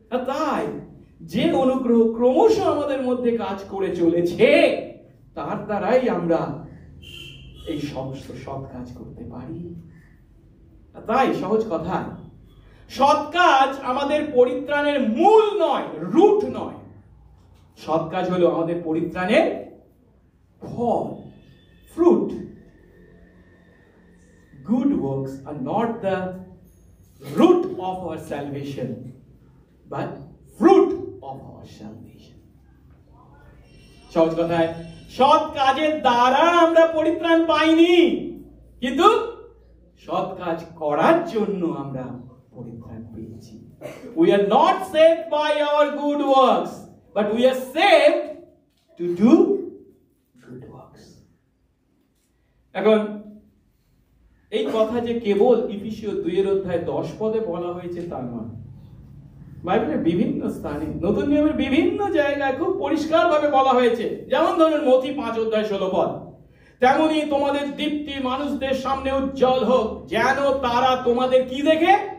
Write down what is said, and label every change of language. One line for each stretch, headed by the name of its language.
Bangla: তাই যে অনুগ্রহ ক্রমশ আমাদের মধ্যে কাজ করে চলেছে, তার দ্বারাই আমরা এই সমস্ত সৎ কাজ করতে পারি। তাই সহজ কথা, সৎ কাজ আমাদের পরিত্রাণের মূল নয়, রুট নয়। সৎ কাজ হলো আমাদের পরিত্রাণের ফল, fruit.
English: Good works are not the root of our salvation, but fruit of our salvation.
Bangla: সহজ কথায়, সৎ কাজের দ্বারা আমরা পরিত্রাণ পাইনি, কিন্তু সৎ কাজ করার জন্য আমরা পরিত্রাণ পেয়েছি।
English: We are not saved by our good works, but we are saved to do good works.
Bangla: এখন এই কথা যে কেবল ইফিসীয় 2:10 বলা হয়েছে তা নয়। বাইবেলের বিভিন্ন স্থানে, নতুন নিয়মের বিভিন্ন জায়গায় খুব পরিষ্কারভাবে বলা হয়েছে। যেমন ধরুন মথি 5:16, তেমনি তোমাদের দীপ্তি মানুষদের সামনে উজ্জ্বল হোক, যেন তারা তোমাদের কি দেখে?